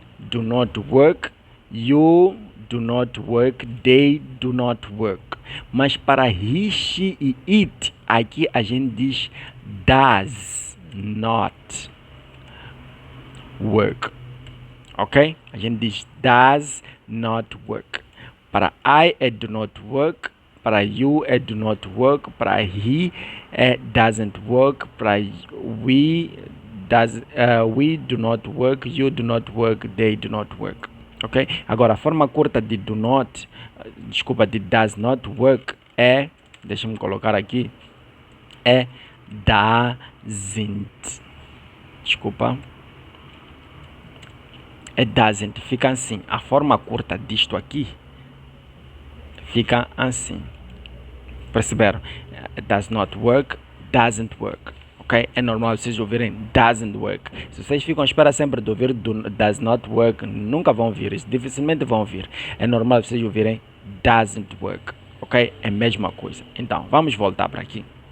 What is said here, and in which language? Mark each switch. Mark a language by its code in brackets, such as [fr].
[en] do not work, you do not work, they do not work. [pt] Mas para he, she e it, aqui a gente diz [en] does not work. [pt] Ok? A gente diz [en] does not work. [pt] Para I é do not work, para you é do not work, para he é doesn't work, para [en] we do not work, [pt] you do not work, they do not work. Ok? Agora a forma curta de do not, de does not work é, deixa-me colocar aqui, é doesn't. É doesn't, fica assim. A forma curta disto aqui fica assim. Perceberam? [en] Does not work, doesn't work. [pt] Ok? É normal vocês ouvirem [en] doesn't work. [pt] Se vocês ficam à espera sempre de ouvir [en] does not work, [pt] nunca vão ouvir isso. Dificilmente vão ouvir. É normal vocês ouvirem [en] doesn't work. [pt] Ok? É a mesma coisa. Então, vamos voltar para aqui.